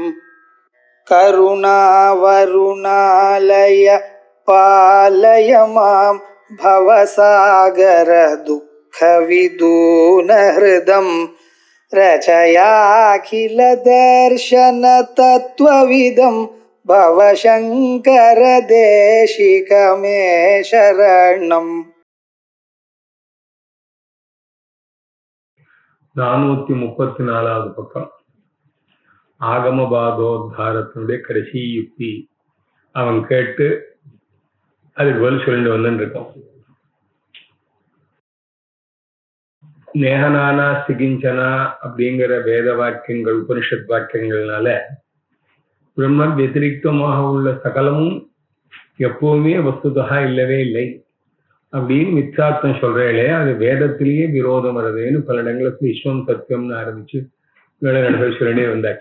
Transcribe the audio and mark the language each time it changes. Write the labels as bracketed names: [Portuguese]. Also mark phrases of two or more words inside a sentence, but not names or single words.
[Sanskrit] करुणावरुणालय पालय मां भवसागर दुःखविदूनहृदं रचयाखिल दर्शन तत्त्वविदं भवशङ्कर देशिकमे शरणम् [Tamil] 434வது பக்கம். ஆகமபாதோத்தாரத்தினுடைய கடைசி யுக்தி அவன் கேட்டு அதுக்கு பதில் சொல்லிட்டு வந்துட்டு இருக்கான். [Sanskrit] नेहनाना सिकिञ्चना [Tamil] அப்படிங்கிற வேத வாக்கியங்கள் உபனிஷத் வாக்கியங்கள்னால பிரம்ம வத்திரிக்தமாக உள்ள சகலமும் எப்பவுமே வஸ்துதா இல்லவே இல்லை அப்படின்னு மித்யாத்மம் சொல்றேளே, அது வேதத்திலேயே விரோதம் வருதுன்னு பல இடங்களுக்கு விஸ்வம் சத்தியம்னு ஆரம்பிச்சு சொல்லிட்டே வந்தாச்சு.